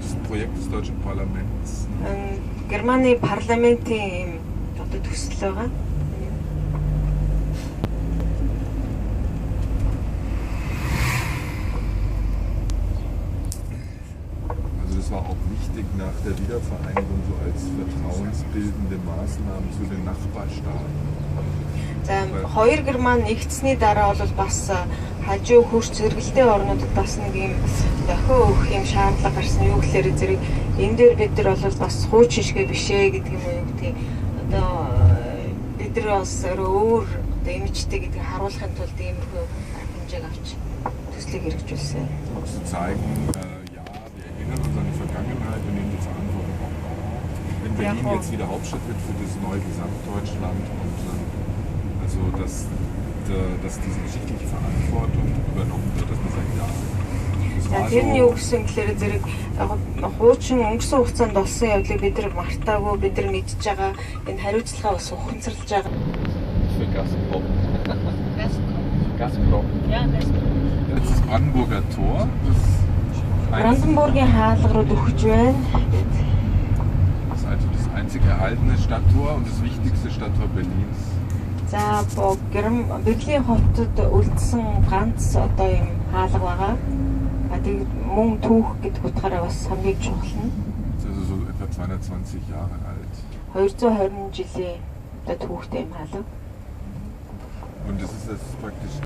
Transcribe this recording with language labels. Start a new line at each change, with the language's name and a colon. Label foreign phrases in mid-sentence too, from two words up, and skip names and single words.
German: Projekt des deutschen Parlaments.
Mongolian: Германы парламентийн одоо төсөл байгаа.
German: Also das war auch wichtig nach der Wiedervereinigung so als vertrauensbildende Maßnahmen zu den Nachbarstaaten.
Mongolian: За хоёр Герман нэгдсэний дараа бол бас хажуу хөрш зэрэгэлдээ орнуудад бас нэг юм дохио өгөх юм шаардлага гарсан. Юу гэхээр зэрэг энэ дээр бид нар бол бас хуучин шигэ бишээ гэдэг юм уу гэдэг. Одоо бид нар бас өөр одоо имижтэй гэдгийг харуулахын тулд иймэрхүү хэмжээг авч төслийг хэрэгжүүлсэн.
German: Zu zeigen, ja, wir erinnern uns an die Vergangenheit und nehmen die Verantwortung auch wahr. Wenn Berlin jetzt wieder Hauptstadt wird für das neue Gesamtdeutschland und also dass diese geschichtliche Verantwortung übernommen wird, dass man sagt, ja.
Mongolian: Тэрний юу гэсэн гэхээр зэрэг хуучин өнгөрсөн хугацаанд болсон явдлыг бид нар мартаагүй, бид нар мэдж байгаа. Энэ хариуцлагаа бас ухамсарлаж байгаа.
German: Für Gazprom. Gazprom. Ja, Gazprom. Das ist das Brandenburger Tor.
Mongolian: Brandenburгийн хаалга руу дөхөж байна.
German: Das ist also das einzig erhaltene Stadttor und das wichtigste Stadttor Berlins.
Mongolian: За Берлин хотод үлдсэн ганц одоо юм хаалга байгаа. Тэгээд мөн түүх гэдэг утгаараа бас хамгийн чухал нь.
German: Das ist also so etwa 220 Jahre alt.
Mongolian: 220 жилийн одоо түүхтэй юм хаалга.
German: Und das ist praktisch